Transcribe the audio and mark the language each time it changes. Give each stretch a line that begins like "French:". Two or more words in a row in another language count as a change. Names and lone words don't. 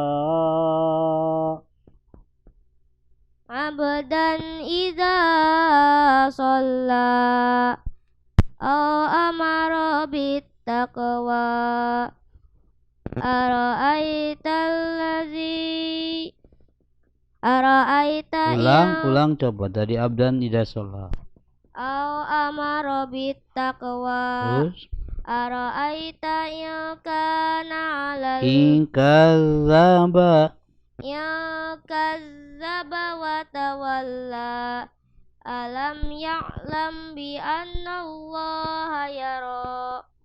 Arabic: عبدا إذا صلى أو أمر بالتقوى أرأيت
Indonesian: ulang coba dari
Arabic: عبدا إذا صلى. أو أمر بالتقوى Terus أرأيت إن كان على إن كذب وتولى ألم يعلم بأن الله يرى